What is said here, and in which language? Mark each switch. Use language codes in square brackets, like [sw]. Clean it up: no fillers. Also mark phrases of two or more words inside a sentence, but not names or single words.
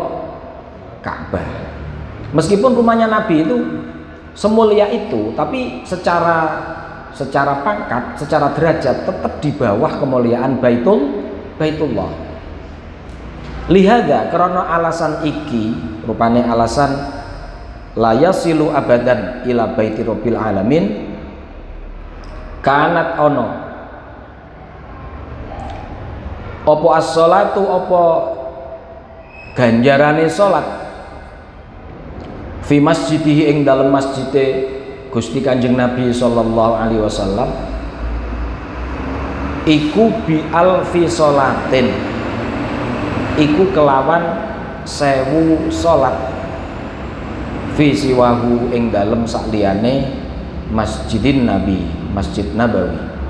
[id] Ka'bah. Meskipun rumahnya Nabi itu semulia itu, tapi secara pangkat, secara derajat tetap di bawah kemuliaan Baitullah. [jv] Lihada karena alasan iki, rupane alasan [ar] لا يصل أبدا إلى بيت رب العالمين, [jv] kanat ono opo as-sholatu, opo ganjarane salat [ar] في مسجده [jv] ing dalam masjide Gusti Kanjeng Nabi [ar] صلى الله عليه وسلم [jv] iku [ar] بألف صلاة, [jv] iku kelawan 1000 salat [ar] في سواه [jv] ing dalem sakliyane Masjidin Nabi, Masjid Nabawi.